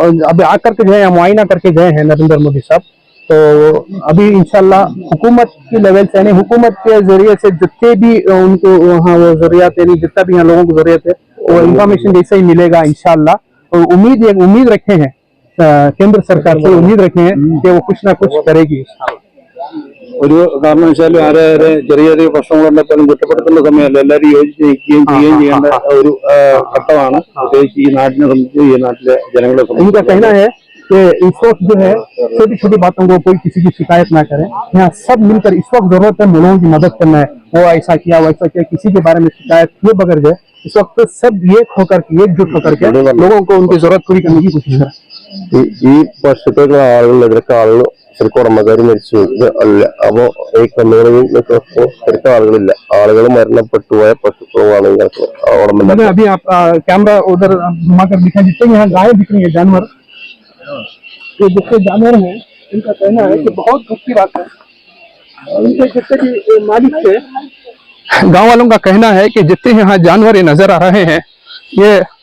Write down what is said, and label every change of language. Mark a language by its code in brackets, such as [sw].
[hi] अभी आकर के गए, मुआयना करके गए हैं नरेंद्र मोदी साहब। तो अभी इंशाल्लाह हुकूमत की लेवल से, यानी हुकूमत के जरिए से जितने भी उनको वहाँ वो जरूरत है, जितना भी यहाँ लोगों को जरूरत है वो इंफॉर्मेशन जैसे ही मिलेगा इंशाल्लाह। तो उम्मीद रखे हैं केंद्र सरकार से, उम्मीद रखे हैं कि वो कुछ ना कुछ करेगी। [ml] ഒരു കാരണവശാലും ആരെ ചെറിയ ചെറിയ പ്രശ്നങ്ങളുണ്ടെങ്കിലും കുറ്റപ്പെടുത്തുന്ന സമയമല്ല, എല്ലാവരും യോജിച്ച് നിൽക്കുകയും ചെയ്യുകയും ചെയ്യേണ്ട ഒരു ഘട്ടമാണ്, പ്രത്യേകിച്ച് ഈ നാട്ടിനെ സംബന്ധിച്ച്, ഈ നാട്ടിലെ ജനങ്ങളെ [hi] संबंधित कहना है कि इस वक्त जो है छोटी छोटी बातों को कोई किसी की शिकायत ना करे। यहाँ सब मिलकर इस वक्त जरूरत है लोगों की मदद करना है। वो ऐसा किया वैसा किया, किसी के बारे में शिकायत किए बगैर जो इस वक्त सब एकजुट होकर के लोगों को उनकी जरूरत पूरी करने की कोशिश करें। [ml] ഈ പശുക്കളുടെ ആളുകളിലൊക്കെ ആളുകൾ ശരിക്കും ഉടമക്കാർ മരിച്ചു അല്ല. അപ്പോ ഈ കന്നുകളിൽ ശരിക്കും ആളുകളില്ല, ആളുകൾ മരണപ്പെട്ടു പോയ പശുക്കളുമാണ് [hi] मैंने अभी आप कैमरा उधर घुमाकर दिखा, जितने यहाँ गाय दिख रही है, जानवर, ये जितने जानवर हैं इनका कहना है कि बहुत दुख की बात है। उनके जितने भी मालिक थे, गांव वालों का कहना है कि जितने यहाँ जानवर नजर आ रहे हैं ये